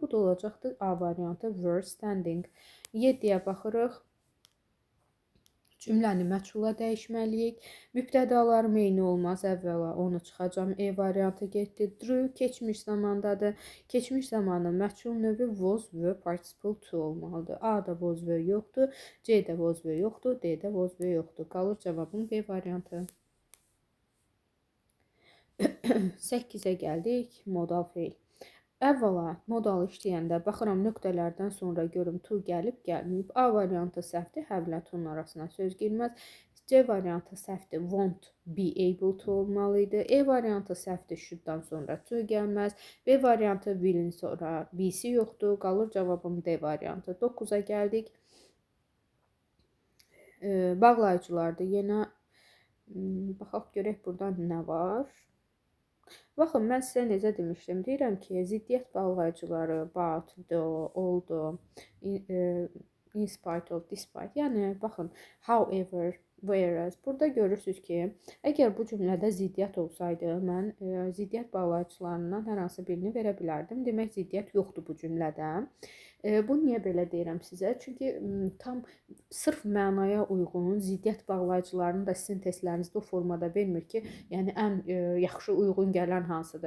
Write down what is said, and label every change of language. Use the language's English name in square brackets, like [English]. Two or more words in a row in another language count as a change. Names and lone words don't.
[Azerbaijani] Bu da olacaqdır A variantı [English] were standing. [Azerbaijani] 7-yə baxırıq. Cümləni məchula dəyişməliyik. Mübtədalarım eyni olmaz. Əvvəla onu çıxacam. E variantı getdi. Drew keçmiş zamandadır. Keçmiş zamanın məchul növü [English] was, were, participle to [Azerbaijani] olmalıdır. A da [English] was, were [Azerbaijani] yoxdur. C də [English] was, were [Azerbaijani] yoxdur. D də [English] was, were [Azerbaijani] yoxdur. Qalır cavabım B variantı. 8-ə gəldik. Modal feil. Əvvəla modal işləyəndə baxıram nöqtələrdən sonra görüm to gəlib, gəlməyib. A variantı səhvdir, həvlə to-nun arasına söz girməz. C variantı səhvdir, [English] won't be able to olmalıydı. [Azerbaijani] E variantı səhvdir, should-dan sonra to gəlməz. B variantı will-in sonra be-si yoxdur. Qalır cavabım D variantı. 9-a gəldik. Bağlayıcılardır. Yenə baxaq görək burada nə var. Baxın, mən sizə necə demişdim. Deyirəm ki, ziddiyyət bağlayıcıları [English] but, though, although, in spite of, despite. [Azerbaijani] Yəni, baxın, [English] however, whereas. [Azerbaijani] Burada görürsünüz ki, əgər bu cümlədə ziddiyyət olsaydı, mən ziddiyyət bağlayıcılarından hər hansı birini verə bilərdim. Demək, ziddiyyət yoxdur bu cümlədə. Bunu niyə belə deyirəm sizə? Çünki tam sırf mənaya uyğun ziddiyyət bağlayıcılarını da sizin testlərinizdə o formada vermir ki, yəni ən yaxşı uyğun gələn hansıdır.